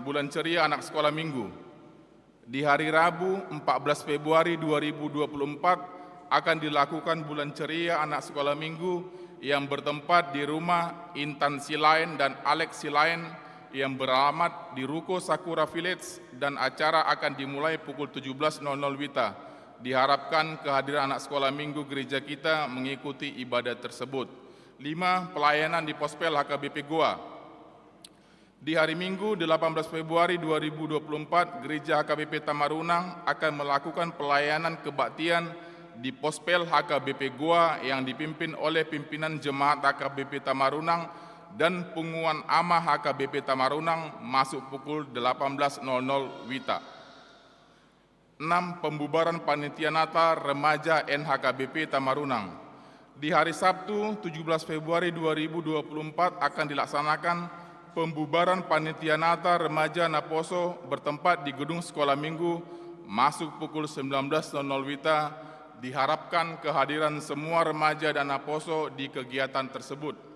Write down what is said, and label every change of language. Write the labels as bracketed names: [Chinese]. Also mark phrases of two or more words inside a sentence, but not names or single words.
[Indonesian] Bulan ceria anak sekolah minggu. Di hari Rabu 14 Februari 2024 akan dilakukan bulan ceria anak sekolah minggu yang bertempat di rumah Intan Silain dan Alex Silain yang beralamat di Ruko Sakura Village, dan acara akan dimulai pukul 17.00 WITA. Diharapkan kehadiran anak sekolah minggu gereja kita mengikuti ibadah tersebut. 5. Pelayanan di Pospel HKBP Goa. Di hari Minggu 18 Februari 2024, Gereja HKBP Tamarunang akan melakukan pelayanan kebaktian di Pospel HKBP Goa yang dipimpin oleh pimpinan Jemaat HKBP Tamarunang dan Punguan Amah HKBP Tamarunang masuk pukul 18.00 WITA. 6. Pembubaran Panitia Natal Remaja NHKBP Tamarunang. Di hari Sabtu 17 Februari 2024 akan dilaksanakan pembubaran Panitia Natal Remaja Naposo bertempat di Gedung Sekolah Minggu masuk pukul 19.00 WITA. Diharapkan kehadiran semua remaja dan Naposo di kegiatan tersebut.